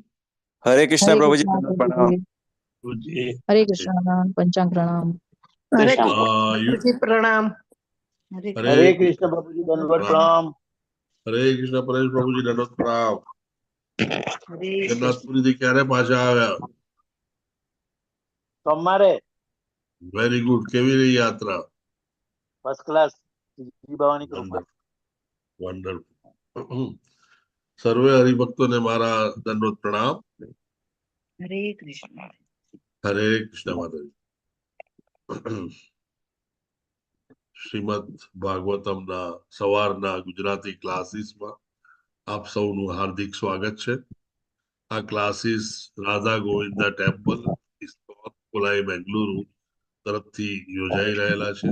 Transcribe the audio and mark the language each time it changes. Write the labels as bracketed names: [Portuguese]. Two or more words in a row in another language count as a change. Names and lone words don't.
[Hindi] हरे कृष्णा हरे प्रभु जी, कृष्णा प्रभु प्रणाम। जी। हरे कृष्णा पंचांग प्रणाम। हरे [English] you, [Hindi] प्रणाम। Hare हरे कृष्ण प्रभु जी, दंडवत प्रणाम। [Gujarati] હરે કૃષ્ણ પરેશ પ્રભુજી દંડવત પ્રણામ. [Hindi] हरे [Gujarati] જગન્નાથપુરી થી ક્યારે પાછા આવ્યા? सोमवारे [English] Very good. [Gujarati] કેવી રહી યાત્રા? [English] first class, [Hindi] जी भवानी कृपा। [Gujarati] વન્ડરફુલ. સર્વે હરિભક્તોને મારા દંડવત પ્રણામ. [Hindi] हरे कृष्ण। [Gujarati] હરે કૃષ્ણ માતાજી. શ્રીમદ ભાગવતમના સવારના ગુજરાતી ક્લાસીસમાં આપ સૌનું હાર્દિક સ્વાગત છે. આ ક્લાસીસ રાધા ગોવિંદા ટેમ્પલ ઇસ્કોન કોલાઈ બેંગલુરુ તરફથી યોજાઈ રહેલા છે.